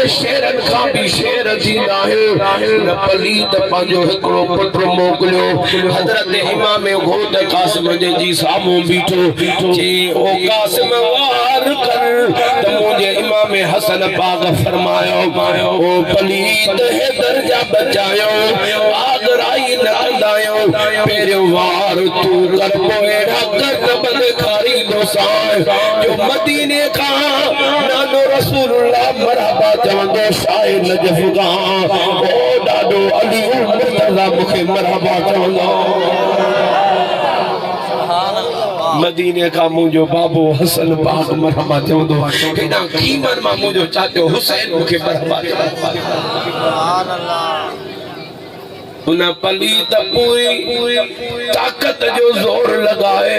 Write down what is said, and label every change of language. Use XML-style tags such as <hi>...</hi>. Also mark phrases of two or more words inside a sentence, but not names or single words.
<sd>शेरनि खां बि शेर थींदा आहिनि न पलीत पंहिंजो हिकिड़ो पुट मोकिलियो हज़रत इमाम घोट कासिम जे जी साम्हूं बीठो चई ओ कासिम वार कर त मुंहिंजे इमाम हसन पाक फरमायो ओ पलीत हैदर जा बचायो आगराई न कंदायो पहिरियों वार तू कर पोएड़ा कर बंद खारी दोसां जो मदीने का नानो रसूलुल्लाह मरहबा चवंदो शाह नजफ का ओ ॾाढो अली मुर्तज़ा मूंखे मरहबा चवंदो मदीने का मुझो बाबू हसन पाक मरहबा चवंदो हेॾा कीमन मां मुझो चाचो हुसैन मूंखे मरहबा</sd> <ar>سبحان الله</ar> <sd>उन पलीत पूरी ताकत जो जोर लगाए</sd>